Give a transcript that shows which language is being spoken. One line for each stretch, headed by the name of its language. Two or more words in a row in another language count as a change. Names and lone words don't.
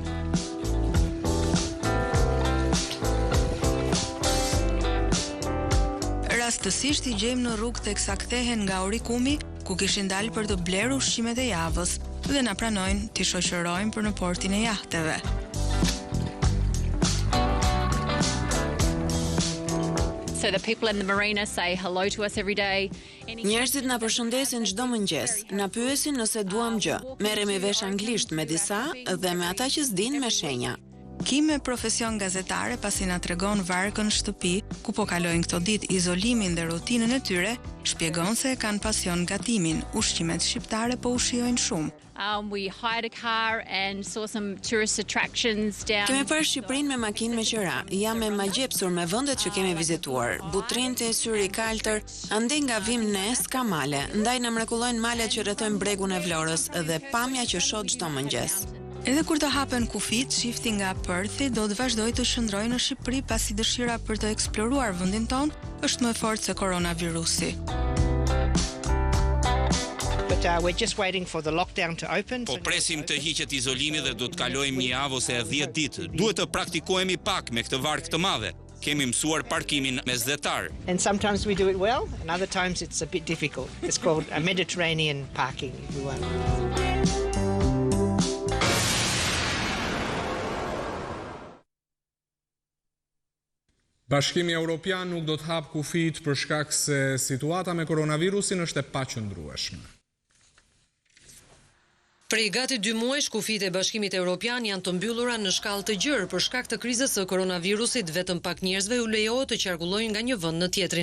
Albanian: Rastësisht i gjejmë në rrugë teksa kthehen nga Orikumi, ku kishin dalë për të blerë ushqimet e javës dhe na pranojnë t'i shoqërojmë për në portin e jahteve.
English: So the people in the marina say hello to us every day.
Albanian: Njerëzit na përshëndesin çdo mëngjes, na pyesin nëse duam gjë. Merremi vesh anglisht me disa dhe me ata që s'din me shenja. Kim me profesion gazetare pasi na tregon varkën shtëpi, ku po kalojnë këto ditë izolimin dhe rutinën e tyre, shpjegon se kanë pasion gatimin. Ushqimet shqiptare po ushijojnë shumë.
English: We hired a car and saw some tourist attractions down.
Albanian: Kemi parë Shqipërinë me makinë me qira. Jam e magjepsur me vendet që kemi vizituar. Butrinti, Syri i Kaltër, ande nga vim ne s'ka male. Ndaj na mrekullojnë malet që rrethojnë bregun e Vlorës dhe pamja që shoh çdo mëngjes. Edhe kur të hapen kufit, shifti nga Perthi do të vazhdojë të shndrojë në Shqipëri pasi dëshira për të eksploruar vendin ton është më e fortë se koronavirusi.
English: We're just waiting for the lockdown to open.
Albanian: Po presim të hiqet izolimi dhe do të kalojmë një javë ose 10 ditë. Duhet të praktikohemi pak me këtë varg të madhe. Kemi mësuar parkimin mesdhetar.
English: And sometimes we do it well, and other times it's a bit difficult. It's called a Mediterranean parking, if you want.
Albanian: Bashkimi Evropian nuk do të hap kufit për shkak se situata me koronavirusin është e paqëndrueshme. Prej gati 2 muajsh kufit e Bashkimit Evropian janë të mbyllura në shkallë të gjerë për shkak të krizës së koronavirusit, vetëm pak njerëzve u lejohet të qarkullojnë nga një vend në tjetrin.